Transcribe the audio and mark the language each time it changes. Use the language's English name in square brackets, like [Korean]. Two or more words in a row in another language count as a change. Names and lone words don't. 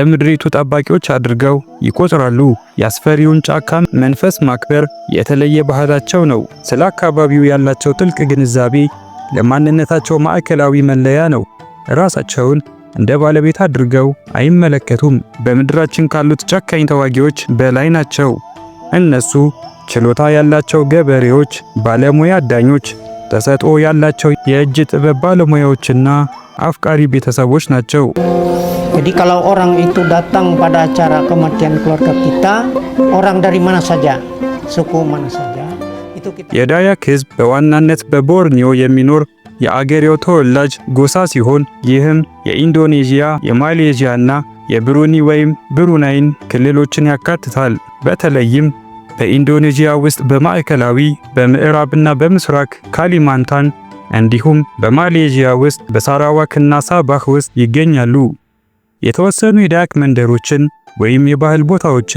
[Amharic] ምድሪቱ ጠባቂዎች አድርገው ይቆጥራሉ። የአስፈሪውን ጫካ መንፈስ ማክበር የተለየ ባህላቸው ነው። ስለ አካባቢው ያላቸው ጥልቅ ግንዛቤ ለማንነታቸው ማዕከላዊ መለያ ነው። ራሳቸውን እንደ ባለቤት አድርገው አይመለከቱም። በምድራችን ካሉት ጨካኝ ተዋጊዎች በላይ ናቸው። እነሱ ችሎታ ያላቸው ገበሬዎች፣ ባለሙያ አዳኞች፣ ተሰጥኦ ያላቸው የእጅ ጥበብ ባለሙያዎችና አፍቃሪ ቤተሰቦች ናቸው። [Indonesian] Jadi kalau orang itu datang pada acara kematian keluarga kita, orang dari mana saja, suku mana saja, itu kita. [Amharic] የዳያክ ሕዝብ በዋናነት በቦርኒዮ የሚኖር የአገሬው ተወላጅ ጎሳ ሲሆን ይህም የኢንዶኔዥያ፣ የማሌዥያና የብሩኒ ወይም ብሩናይን ክልሎችን ያካትታል። በተለይም በኢንዶኔዥያ ውስጥ በማዕከላዊ በምዕራብና በምስራቅ ካሊማንታን እንዲሁም በማሌዥያ ውስጥ በሳራዋክና ሳባህ ውስጥ ይገኛሉ። የተወሰኑ የዳያክ መንደሮችን ወይም የባህል ቦታዎችን